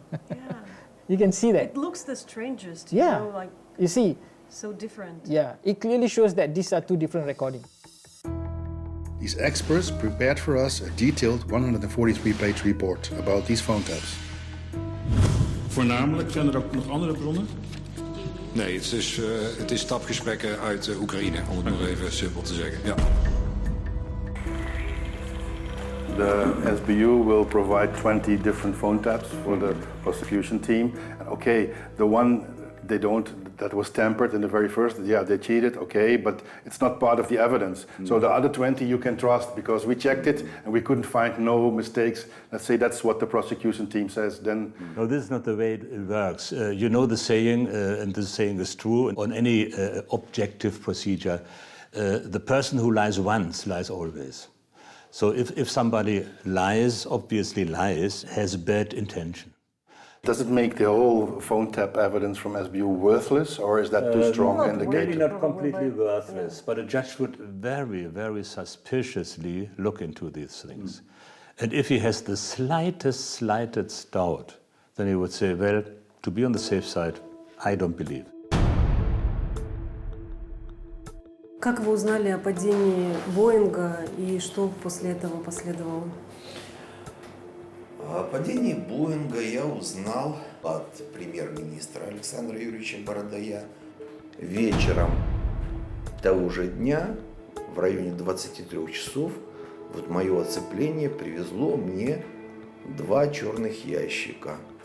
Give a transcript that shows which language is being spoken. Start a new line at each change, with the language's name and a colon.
English: Yeah. You can see that. It looks the strangest, Yeah. you know, like You see? so different. Yeah, it clearly shows that these are two different recordings. These experts prepared for us a detailed 143-page report about these phone taps.
Dutch: Voornamelijk, zijn er ook nog andere bronnen? Nee, het is tapgesprekken uit Oekraïne, om het nog even simpel te zeggen. Ja.
English: The SBU will provide 20 different phone taps for the prosecution team. And okay, the one that was tampered in the very first, yeah, they cheated, okay, but it's not part of the evidence. So the other 20 you can trust because we checked it and we couldn't find no mistakes. Let's say that's what the prosecution team says, then... No, this is not the way it works. You know the saying, and this saying is true, on any objective procedure, the person who lies once lies always. So if somebody lies, obviously lies, has bad intention. Does it make the whole phone tap evidence from SBU worthless, or is that too strong an indicator? Maybe not completely worthless, but a judge would very, very suspiciously look into these things. And if he has the slightest doubt, then he would say, well, to be on the safe side, I don't believe.
Russian: Как вы узнали о падении Боинга и что после этого последовало? О падении Боинга я узнал от премьер-министра Александра Юрьевича Бородая вечером того же дня, в районе 23 часов, вот мое оцепление привезло мне 2 черных ящика.